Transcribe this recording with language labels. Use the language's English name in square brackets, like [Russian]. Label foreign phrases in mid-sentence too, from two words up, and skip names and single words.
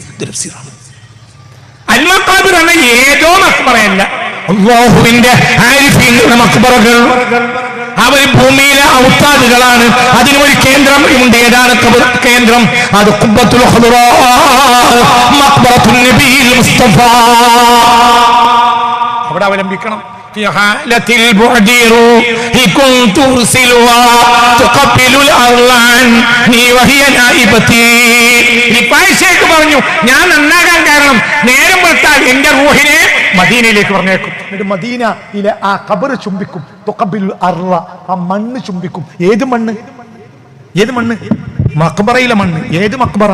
[Malayalam] തഫ്സീറാണ് [Arabic] المقابر [Malayalam] എന്ന ഏതോ മഖ്ബറയല്ല, അല്ലാഹുവിന്റെ ആരിഫീങ്ങളുടെ മഖ്ബറകൾ. അവർ ഭൂമിയിലെ ഔത്താദുകളാണ്. അതിന് ഒരു കേന്ദ്രം ഉണ്ട്. ഏതാണ് കേന്ദ്രം? അത് [Arabic] قبة الخضراء مقبرة النبي المصطفى. [Malayalam] അവിടെ അവലംബിക്കണം. [Arabic] في حالة البعد روحي كنت أرسلها تقبل الأرض عني وهي نائبتي. [Malayalam] ഷേഖ് പറഞ്ഞു, ഞാൻ നന്നാകാൻ കാരണം നേരം വെളുത്താൽ എന്റെ റൂഹിനെ മദീനയിലേക്ക് പറഞ്ഞേക്കും. എന്നിട്ട് മദീനയിലെ ആ ഖബർ ചുംബിക്കും. [Arabic] تقبل الأرض, [Malayalam] ആ മണ്ണ് ചുംബിക്കും. ഏത് മണ്ണ്? ഏത് മണ്ണ്? മഖ്ബറയിലെ മണ്ണ്. ഏത് മഖ്ബറ?